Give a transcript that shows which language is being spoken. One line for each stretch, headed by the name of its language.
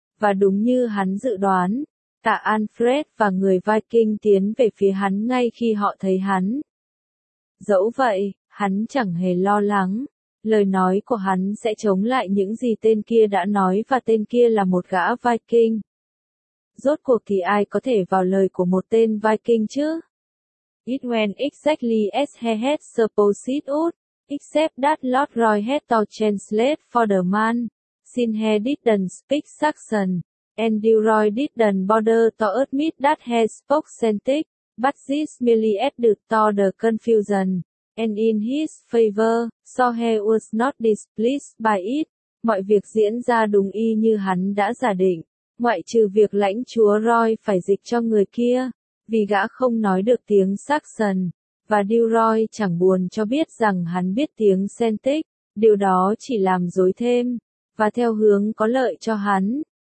Vietnamese: Và đúng như hắn dự đoán, cả Alfred và người Viking tiến về phía hắn ngay khi họ thấy hắn. Dẫu vậy, hắn chẳng hề lo lắng. Lời nói của hắn sẽ chống lại những gì tên kia đã nói và tên kia là một gã Viking. Rốt cuộc thì ai có thể vào lời của một tên Viking chứ?
English: It went exactly as he had supposed it, except that Lord Roy had to translate for the man. Sin he didn't speak Saxon, and Dilroy didn't bother to admit that he spoke Celtic, but this merely added to the confusion, and in his favor, so he was not displeased by it.
Vietnamese: Mọi việc diễn ra đúng y như hắn đã giả định, ngoại trừ việc lãnh chúa Roy phải dịch cho người kia, vì gã không nói được tiếng Saxon, và Dilroy chẳng buồn cho biết rằng hắn biết tiếng Celtic, điều đó chỉ làm rối thêm, và theo hướng có lợi cho hắn.